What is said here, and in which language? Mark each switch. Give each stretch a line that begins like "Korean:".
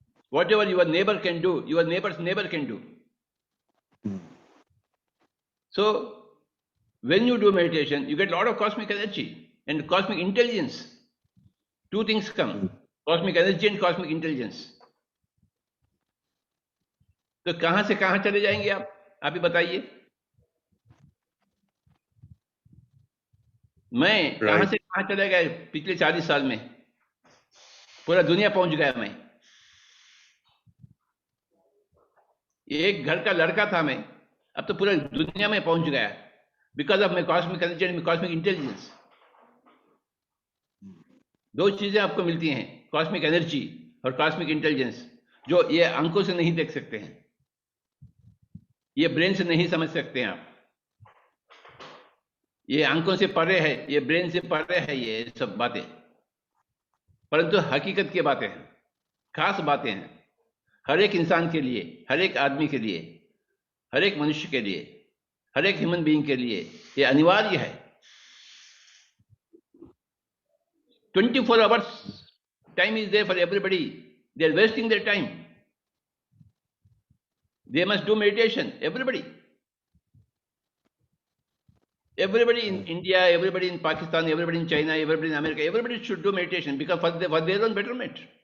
English: Whatever your neighbor can do, your neighbor's neighbor can do. So, when you do meditation, you get a lot of cosmic energy and cosmic intelligence. Two things come, cosmic energy and cosmic intelligence.
Hindi: तो कहां से कहां चले जाएंगे आप ही बताइए। मैं कहां से कहां चले गए पिछले 40 साल में, पूरा दुनिया पहुंच गया मैं। एक घर का लड़का था मैं, अब तो पूरा दुनिया में पहुंच गया,
English: Because of my cosmic energy and cosmic intelligence.
Hindi: दो चीजें आपको मिलती हैं, कॉस्मिक एनर्जी और कॉस्मिक इंटेलिजेंस, जो ये आंखों से नहीं देख सकते हैं, ये ब्रेन से नहीं समझ सकते हैं आप। ये आंखों से परे है, ये ब्रेन से परे है, ये सब बातें, परंतु हकीकत की बातें हैं, खास बातें हैं, हर एक इंसान के लिए, हर एक आदमी के लिए, हर एक मनुष्य के लिए, हर एक ह्यूमन बीइंग के लिए ये अनिवार्य है।
English: 24 hours time is there for everybody. They are wasting their time. They must do meditation, everybody. Everybody in India, everybody in Pakistan, everybody in China, everybody in America, everybody should do meditation because for their own betterment.